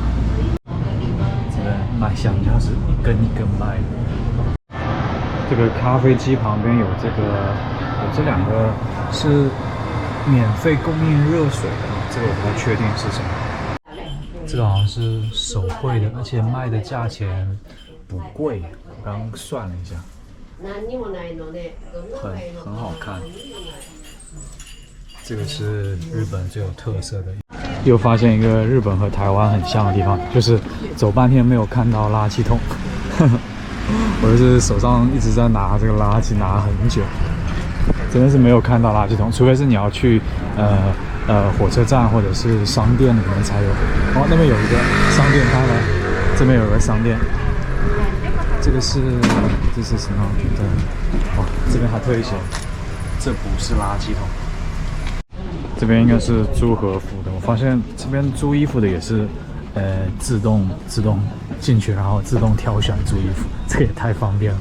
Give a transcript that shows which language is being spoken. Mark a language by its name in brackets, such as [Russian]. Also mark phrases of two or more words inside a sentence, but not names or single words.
[Chinese] 這邊賣香蕉是一根一根賣的。這個咖啡機旁邊有這兩個是免費供應熱水的，這個我不太確定是什麼。這個好像是手繪的，而且賣的價錢不貴，我剛剛算了一下，很好看。這個是日本最有特色的。又發現一個日本和台灣很像的地方，就是走半天沒有看到垃圾桶。我就是手上一直在拿這個垃圾，拿很久。真的是沒有看到垃圾桶，除非是你要去火車站或者是商店裡面才有。哦，那邊有一個商店開了，這邊有一個商店。這是什麼？對，哦，這邊還特意寫，這不是垃圾桶。這邊應該是租和服的。我發現這邊租衣服的也是，自動進去，然後自動挑選租衣服，這個也太方便了。